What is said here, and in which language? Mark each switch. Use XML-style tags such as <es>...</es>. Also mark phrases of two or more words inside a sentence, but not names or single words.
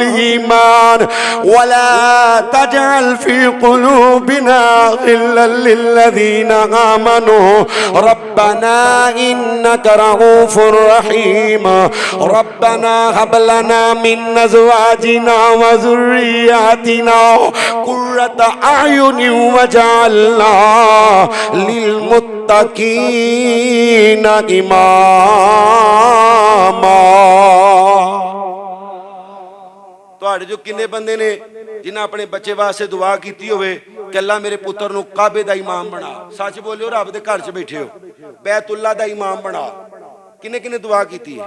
<ar>إيمان ولا تجعل في قلوبنا غلا للذين آمنوا ربنا إنك رءوف رحيم ربنا هب لنا من أزواجنا وذرياتنا قرة أعين واجعلنا للمتقين إماما.</ar> <pa>تہاڈے جو کنے بندے نے جنہاں اپنے بچے واسطے دعا کی ہووے کہ اللہ میرے پتر نوں کعبے دا امام بنا، سچ بولیو، رب دے گھر چ بیٹھے ہو، بیت اللہ دا امام بنا، کنے کنے دعا کی ہے?</pa>